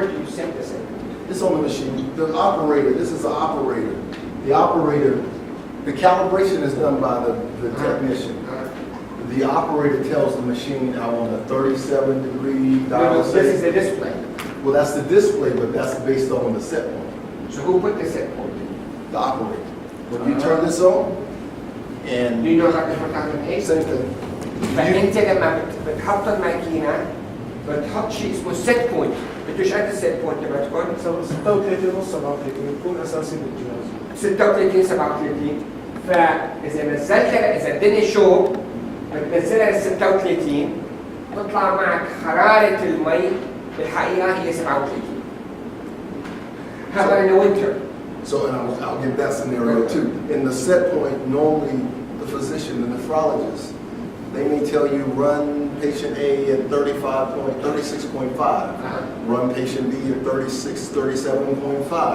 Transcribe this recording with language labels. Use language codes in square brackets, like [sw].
[en] Where do you set the set point? It's on the machine. The operator, this is the operator. The operator, the calibration is done by the technician. The operator tells the machine, I want a 37-degree dial. This is the display. Well, that's the display, but that's based on the set point. So who put the set point? The operator. When you turn this on, Do and you know how to put on the same thing. [ar] فأنت لما بتحط الماكينة بتحط شيء اسمه set point. بدوش قد الست بوينت تبعتكم؟ 36 ونص 37 بتكون اساسي بالجهاز. 36 37 فاذا نزلتها اذا الدنيا شو بتنزلها ل 36 تطلع معك حراره المي بالحقيقه هي 37. [en] How about in the winter? So, and I'll give that scenario too. In the set point, normally the physician, the nephrologist, they may tell you run patient A at 36.5, run patient B at 37.5.